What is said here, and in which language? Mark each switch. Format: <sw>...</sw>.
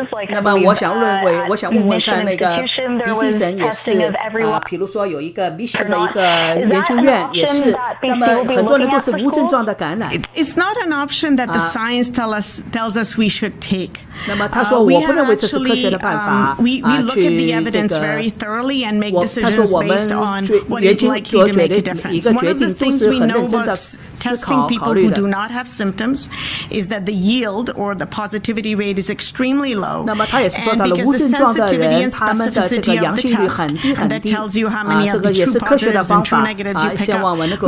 <zh>那么我想问问看那个 BC 省也是比如说有一个 Mission 的一个研究院也是。那么很多人都是无症状的感染。</zh> <en>It's not an option that the science tells us we should take.</en> <zh>那么他说我不认为这是科学的办法。</zh> <en>We look at the evidence very thoroughly and make decisions based on what is likely to make a difference. One of the things we know about testing people who do not have symptoms is that the yield or the positivity rate is extremely low.</en> <zh>那么他也是说到了无症状的人，他们的这个阳性率很低很低。这个也是科学的方法希望我能够。</zh>